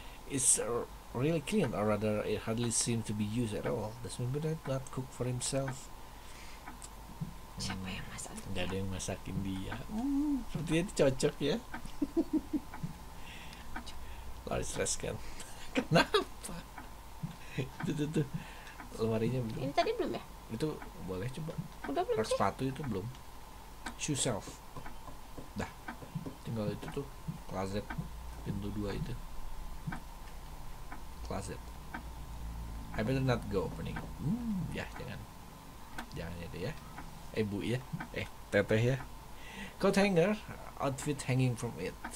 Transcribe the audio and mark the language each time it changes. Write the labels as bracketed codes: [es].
[en] It's really clean, or rather, it hardly seems to be used at all. Does maybe not cook for himself? [id] Siapa yang masak? Nggak ada yang masakin dia. Sepertinya itu cocok ya. Lari stres kan? Kenapa? Itu lemarinya belum. Ini tadi belum ya? Itu boleh coba. Udah belum sih? Sepatu itu belum. Shoe shelf. Dah. Tinggal itu tuh closet pintu 2 itu. Closet. [en] I better not go opening it. [id] Ya jangan itu ya. Bu ya. Teteh ya. [en] Coat hanger, outfit hanging from it.